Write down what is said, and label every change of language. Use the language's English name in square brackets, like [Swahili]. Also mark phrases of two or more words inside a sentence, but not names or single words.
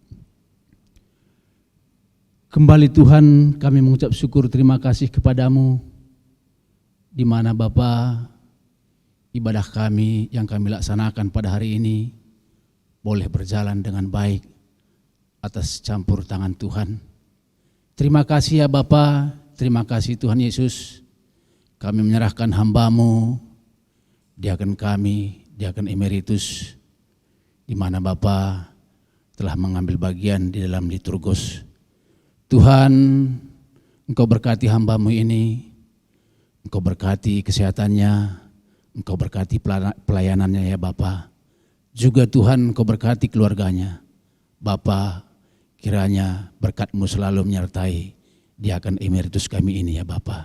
[Indonesian] Kembali Tuhan, kami mengucap syukur terima kasih kepadamu, di mana Bapa, ibadah kami yang kami laksanakan pada hari ini boleh berjalan dengan baik atas campur tangan Tuhan. Terima kasih ya Bapa, terima kasih Tuhan Yesus, kami menyerahkan hamba-Mu, diaken kami, diaken emeritus, di mana Bapa telah mengambil bagian di dalam liturgos. Tuhan, Engkau berkati hamba-Mu ini, Engkau berkati kesehatannya, Engkau berkati pelayanannya ya Bapa. Juga Tuhan Engkau berkati keluarganya. Bapa, kiranya berkat-Mu selalu menyertai diaken emeritus kami ini ya Bapa.